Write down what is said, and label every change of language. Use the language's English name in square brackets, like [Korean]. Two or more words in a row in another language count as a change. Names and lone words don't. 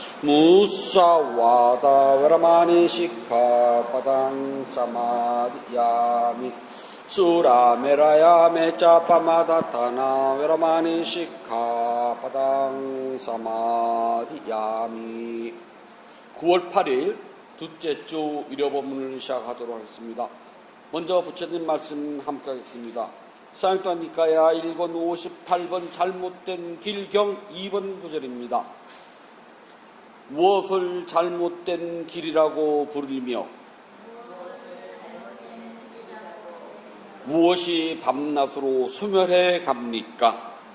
[Pali] 무사와다 veramani sikkhapadang samadhiyami surameraya meccapamadatthana veramani sikkhapadang samadhiyami [Korean] 9월 8일 둘째 주 위로본문을 시작하도록 하겠습니다. 먼저 부처님 말씀 함께 하겠습니다. 사용단 니까야 1권 58번 잘못된 길경 2번 구절입니다. 무엇을 잘못된 길이라고 부르며 무엇이 밤낮으로 소멸해 갑니까?